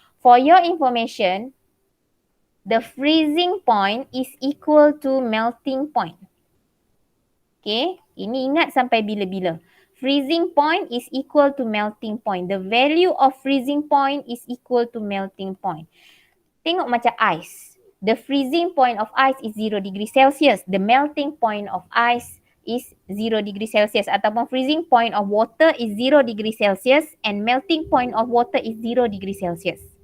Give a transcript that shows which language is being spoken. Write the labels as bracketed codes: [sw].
[en] For your information, the freezing point is equal to melting point. [ms] Okay, ini ingat sampai bila-bila. [en] Freezing point is equal to melting point. The value of freezing point is equal to melting point. [ms] Tengok macam [en] ice. The freezing point of ice is 0 degree Celsius. The melting point of ice is 0 degree Celsius. [ms] Ataupun [en] freezing point of water is 0 degree Celsius and melting point of water is 0 degree Celsius.